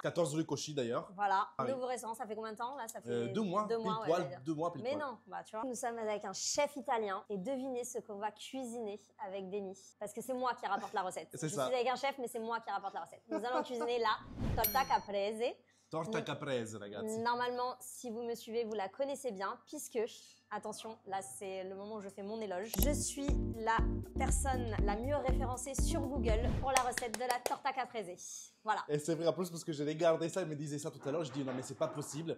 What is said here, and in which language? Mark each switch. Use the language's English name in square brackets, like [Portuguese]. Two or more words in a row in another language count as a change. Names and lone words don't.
[French] 14 rue Cauchy d'ailleurs. Voilà, Paris. nouveau restaurant, ça fait combien de temps là? Ça fait 2 mois, deux mois, pile poil, j'allais dire. 2 mois pile Mais poil. non, bah tu vois. Nous sommes avec un chef italien et devinez ce qu'on va cuisiner avec Denis. Parce que c'est moi qui rapporte la recette. C'est Je ça. suis avec un chef, mais c'est moi qui rapporte la recette. Nous allons cuisiner la torta caprese. [Italian] Torta caprese ragazzi. [French] Normalement, si vous me suivez, vous la connaissez bien, puisque, attention, là c'est le moment où je fais mon éloge, je suis la personne la mieux référencée sur Google pour la recette de la torta caprese. Voilà. Et c'est vrai en plus parce que j'ai regardé ça, il me disait ça tout à l'heure, je dis non mais c'est pas possible.